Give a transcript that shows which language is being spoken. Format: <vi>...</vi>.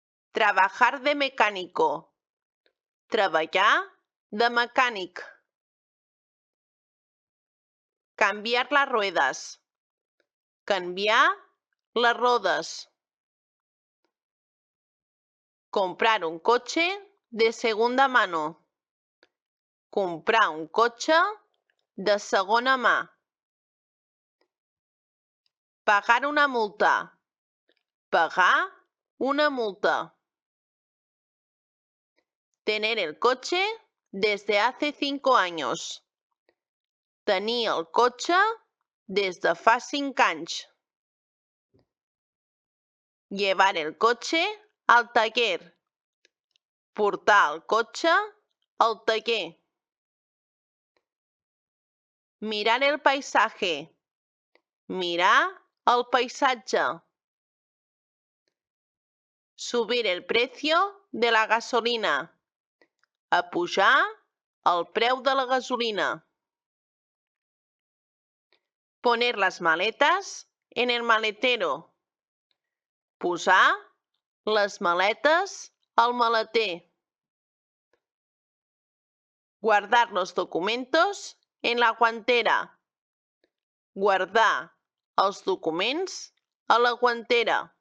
<es>Trabajar de mecánico.</es> <ca>Treballar de mecànic.</ca> <es>Cambiar las ruedas.</es> <ca>Canviar les rodes.</ca> <es>Comprar un coche de segunda mano.</es> <ca>Comprar un cotxe de segona mà.</ca> <es>Pagar una multa. Pagar una multa. Tener el coche desde hace 5 años.</es> <ca>Tenir el cotxe des de fa 5 anys.</ca> <es>Llevar el coche al taller.</es> <ca>Portar el cotxe al taller.</ca> <es>Mirar el paisaje.</es> <ca>Mirar el paisatge.</ca> <es>Subir el precio de la gasolina.</es> <ca>Apujar el preu de la gasolina.</ca> <es>Poner las maletas en el maletero.</es> <ca>Posar les maletes al maleter.</ca> <es>Guardar los documentos en la guantera.</es> <ca>Guardar els documents a la guantera.</ca>